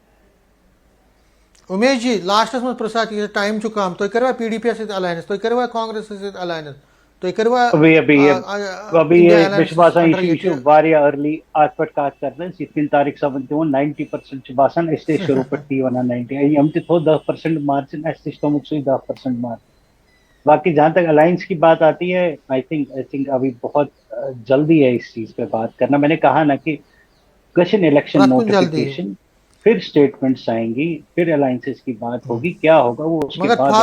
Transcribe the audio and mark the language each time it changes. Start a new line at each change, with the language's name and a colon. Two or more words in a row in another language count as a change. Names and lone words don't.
Kashmiri: امیش جی لاسٹس منٛز پرٛژھان یہِ ٹایم چھُ کم تُہۍ کٔروا PDP یس سۭتۍ الاینس تُہۍ کٔروا کانگریسس سۭتۍ الاینس تُہۍ کٔروا
Urdu: ابھی یہ
Kashmiri: مےٚ چھُ باسان یہِ چھُ واریاہ ارلی اتھ پٮ۪ٹھ کتھ کرنس یِتھ کٔنۍ طارق صٲبن تہِ ووٚن 90% چھُ باسان أسۍ تہِ ٲسۍ شروٗع پٮ۪ٹھ تی ونان 90 یِم تہِ تھوٚو 10% مارجن اَسہِ تہِ چھُ تھوٚمُت سُے 10% مارجن
Urdu: باقی جہاں تک الائنس کی بات آتی ہے
English: I think
Urdu: ابھی بہت جلدی ہے اس چیز پہ بات کرنا میں نے کہا نا کہ
Kashmiri: گژھن
English: election notification
Urdu: پھر اسٹیٹمنٹس آئیں گی پھر الائنسز کی بات ہوگی کیا ہوگا وہ اس کے بعد